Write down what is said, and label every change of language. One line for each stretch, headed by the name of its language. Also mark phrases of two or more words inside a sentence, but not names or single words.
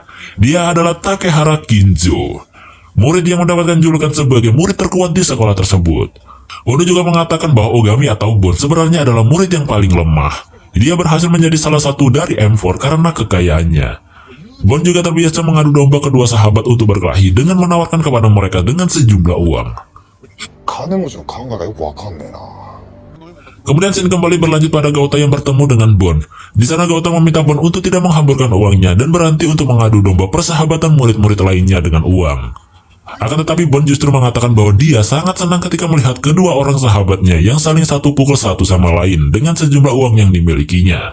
Indonesian: Dia adalah Takehara Kinzo, murid yang mendapatkan julukan sebagai murid terkuat di sekolah tersebut. Kondo juga mengatakan bahwa Ogami atau Bon sebenarnya adalah murid yang paling lemah. Dia berhasil menjadi salah satu dari M4 karena kekayaannya. Bon juga terbiasa mengadu domba kedua sahabat untuk berkelahi dengan menawarkan kepada mereka dengan sejumlah uang.
Japanese: 金持ちの考えがよくわかんねえな。
Indonesian: Kemudian scene kembali berlanjut pada Gauta yang bertemu dengan Bon. Di sana Gauta meminta Bon untuk tidak menghamburkan uangnya dan berhenti untuk mengadu domba persahabatan murid-murid lainnya dengan uang. Akan tetapi Bon justru mengatakan bahwa dia sangat senang ketika melihat kedua orang sahabatnya yang saling satu pukul satu sama lain dengan sejumlah uang yang dimilikinya.